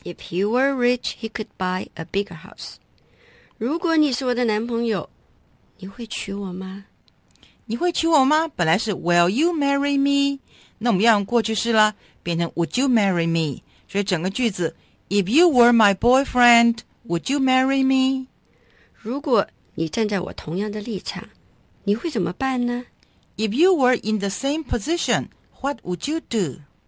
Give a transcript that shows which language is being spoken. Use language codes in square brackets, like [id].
[en] If he were rich, he could buy a bigger house。 [zh] 如果你是我的男朋友，你会娶我吗？你会娶我吗？本来是 [en] Will you marry me？ [zh] 那我们要用过去式了，变成 [en] Would you marry me？ [zh] 所以整个句子 [en] If you were my boyfriend, would you marry me？ [zh] 如果你站在我同样的立场，你会怎么办呢？ [en] If you were in the same position, what would you do？